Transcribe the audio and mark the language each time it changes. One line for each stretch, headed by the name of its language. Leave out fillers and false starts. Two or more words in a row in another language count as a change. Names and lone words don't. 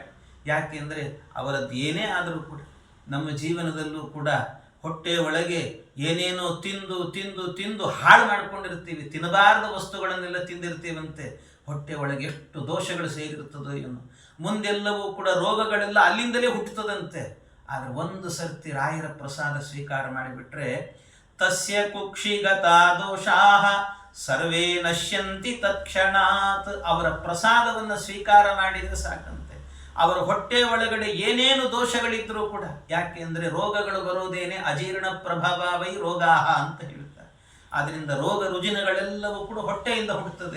Kannada: ಯಾಕೆಂದರೆ ಅವರದ್ದು ಏನೇ ಆದರೂ ಕೂಡ ನಮ್ಮ ಜೀವನದಲ್ಲೂ ಕೂಡ ಹೊಟ್ಟೆ ಒಳಗೆ ಏನೇನೋ ತಿಂದು ತಿಂದು ತಿಂದು ಹಾಳು ಮಾಡಿಕೊಂಡಿರ್ತೀವಿ. ತಿನ್ನಬಾರದ ವಸ್ತುಗಳನ್ನೆಲ್ಲ ತಿಂದಿರ್ತೀವಂತೆ. ಹೊಟ್ಟೆ ಒಳಗೆ ಎಷ್ಟು ದೋಷಗಳು ಸೇರಿರ್ತದೋ ಏನು. ಮುಂದೆಲ್ಲವೂ ಕೂಡ ರೋಗಗಳೆಲ್ಲ ಅಲ್ಲಿಂದಲೇ ಹುಟ್ಟುತ್ತದಂತೆ. ಆದರೆ ಒಂದು ಸರ್ತಿ ರಾಯರ ಪ್ರಸಾದ ಸ್ವೀಕಾರ ಮಾಡಿಬಿಟ್ರೆ
Sanskrit: ತಸ್ಯ ಕುಕ್ಷಿಗತಾ ದೋಷಾಹ ಸರ್ವೇ ನಶ್ಯಂತಿ ತತ್ಕ್ಷಣಾತ್.
Kannada: ಅವರ ಪ್ರಸಾದವನ್ನು ಸ್ವೀಕಾರ ಮಾಡಿದರೆ ಸಾಕಂತೆ. ಅವರ ಹೊಟ್ಟೆ ಒಳಗಡೆ ಏನೇನು ದೋಷಗಳಿದ್ರೂ ಕೂಡ, ಯಾಕೆ ಅಂದರೆ ರೋಗಗಳು ಬರೋದೇನೆ
Sanskrit: ಅಜೀರ್ಣ ಪ್ರಭಾವೈ ರೋಗಾಹ
Kannada: ಅಂತ ಹೇಳ್ತಾರೆ. ಆದ್ದರಿಂದ ರೋಗ ರುಜಿನಗಳೆಲ್ಲವೂ ಕೂಡ ಹೊಟ್ಟೆಯಿಂದ ಹುಟ್ಟುತ್ತದೆ.